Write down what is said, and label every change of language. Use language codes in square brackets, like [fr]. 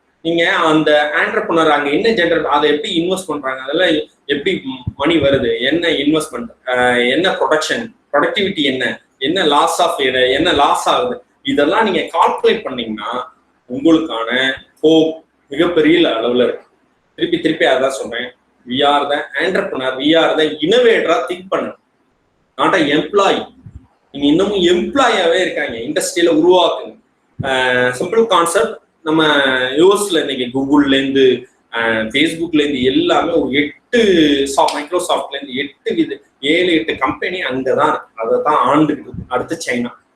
[ta] நீங்க அந்த ஆண்டர்பிரினர் அங்க என்ன ஜென்ரேட், அதை எப்படி இன்வெஸ்ட் பண்றாங்க, அதெல்லாம் எப்படி மணி வருது, என்ன இன்வெஸ்ட்மெண்ட், என்ன ப்ரொடக்டிவிட்டி என்ன லாஸ் என்ன லாஸ் ஆகுது, இதெல்லாம் நீங்க கால்குலேட் பண்ணீங்கன்னா உங்களுக்கான ஹோப் மிகப்பெரிய அளவுல இருக்கு. திருப்பி அதான் சொல்றேன், [en] we are the entrepreneur, we are the innovator. Think பண்ணணும், not a employee. [ta] நீங்க இன்னமும் எம்ப்ளாயாவே இருக்காங்க, இண்டஸ்ட்ரியில உருவாக்குங்க. சிம்பிள் கான்செப்ட், நம்ம யூஎஸ்ல இன்னைக்கு கூகுள்ல இருந்து ஃபேஸ்புக்ல இருந்து எல்லாமே ஒரு 8 மைக்ரோசாஃப்ட்ல இருந்து 7-8 கம்பெனி அங்கதான் இருக்கு, அதை தான் ஆண்டுகிட்டு இருக்கு. அடுத்து சைனா.